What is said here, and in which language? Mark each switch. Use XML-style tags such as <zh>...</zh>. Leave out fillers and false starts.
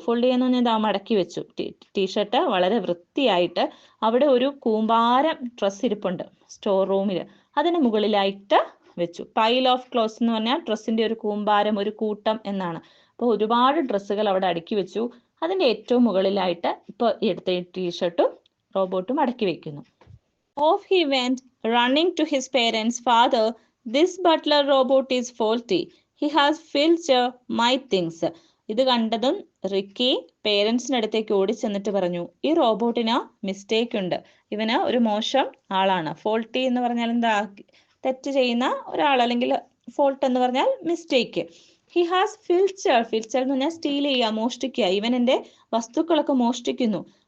<ml>Fold ചെയ്യുന്ന പറഞ്ഞാൽ മടക്കി വെച്ചു. ടീഷർട്ട് വളരെ വൃത്തിയായിട്ട് അവിടെ ഒരു കൂമ്പാരം ഡ്രസ്സ് ഇരിപ്പുണ്ട് സ്റ്റോർ റൂമിൽ, അതിന് മുകളിലായിട്ട് വെച്ചു. പൈൽ ഓഫ് ക്ലോത്ത്സ് എന്ന് പറഞ്ഞാൽ ഡ്രസ്സിന്റെ ഒരു കൂമ്പാരം, ഒരു കൂട്ടം എന്നാണ്. അപ്പോൾ ഒരുപാട് ഡ്രസ്സുകൾ അവിടെ അടുക്കി വെച്ചു. അതിന്റെ ഏറ്റവും മുകളിലായിട്ട് ഇപ്പോൾ എടുത്ത ടീഷർട്ടും റോബോട്ട് മടക്കി വെക്കുന്നു.</ml> <en>Off he went, running to his parents. Father, this butler robot is faulty. He has filched my things.</en> <ml>ഇത് കണ്ടതും റിക്കി പേരൻസിൻ്റെ അടുത്തേക്ക് ഓടി ചെന്നിട്ട് പറഞ്ഞു, ഈ റോബോട്ടിന് മിസ്റ്റേക്ക് ഉണ്ട്, ഇവന് ഒരു മോശം ആളാണ്. ഫോൾട്ടി എന്ന് പറഞ്ഞാൽ എന്താ? തെറ്റ് ചെയ്യുന്ന ഒരാൾ, അല്ലെങ്കിൽ ഫോൾട്ട് എന്ന് പറഞ്ഞാൽ മിസ്റ്റേക്ക്. ഹി ഹാസ് ഫിൽച്ചർ എന്ന് പറഞ്ഞാൽ സ്റ്റീൽ ചെയ്യുക, മോഷ്ടിക്കുക. ഇവൻ എൻ്റെ വസ്തുക്കളൊക്കെ മോഷ്ടിക്കുന്നു.</ml>